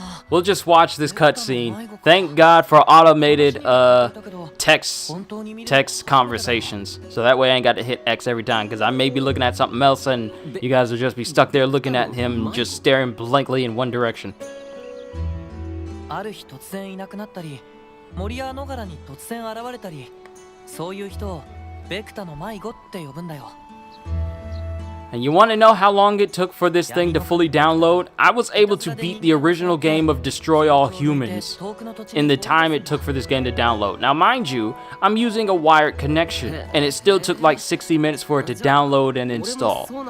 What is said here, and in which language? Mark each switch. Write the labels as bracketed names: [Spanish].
[English] We'll just watch this cutscene. Thank God for automated text conversations. So that way I ain't got to hit X every time, because I may be looking at something else and you guys will just be stuck there looking at him just staring blankly in one direction. [Japanese] ある日突然いなくなったり、森や野原に突然現れたり、そういう人をベクタの迷子って呼ぶんだよ。 [English] And you want to know how long it took for this thing to fully download? I was able to beat the original game of Destroy All Humans in the time it took for this game to download. Now, mind you, I'm using a wired connection, and it still took like 60 minutes for it to download and install.